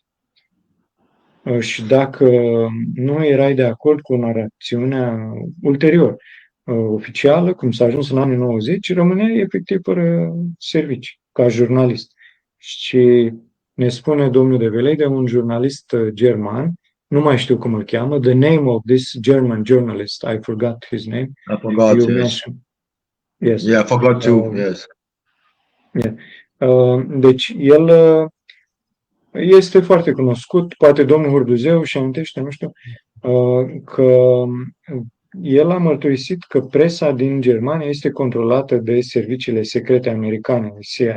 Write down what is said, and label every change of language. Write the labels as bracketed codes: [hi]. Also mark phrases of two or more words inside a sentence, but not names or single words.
[ro] Și dacă nu erai de acord cu narațiunea ulterior oficială, cum s-a ajuns în anii 90, rămâneai efectiv fără servicii, ca jurnalist. Și ne spune domnul Develey de un jurnalist german, nu mai știu cum îl cheamă, [en] the name of this German journalist, I forgot his name. I forgot, yes. Yes. Yeah, I forgot too, yes. Yeah. [ro] Deci el este foarte cunoscut, poate domnul Hurduzeu și amintește, nu știu, că el a mărturisit că presa din Germania este controlată de serviciile secrete americane, CIA.